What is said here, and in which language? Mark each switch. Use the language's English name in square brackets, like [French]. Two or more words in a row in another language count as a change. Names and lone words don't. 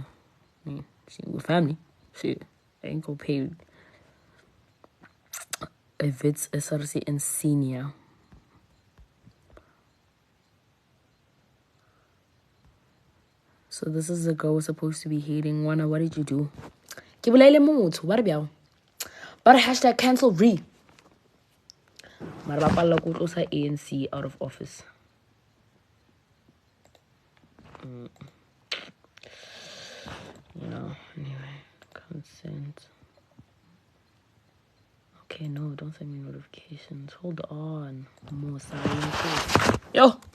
[English] I mean, we're family. Shit, I ain't gonna pay if it's SRC and senior. So this is the girl we're supposed to be hating. Wana, what did you do? [Tswana] Ke bolaile motho, ba re bjao. Ba re [English] hashtag cancel [Tswana] re. Mara ba palla ko tlosa ANC [English] out of office. You know, anyway, consent. Okay, no, don't send me notifications. Hold on. More silent. Yo!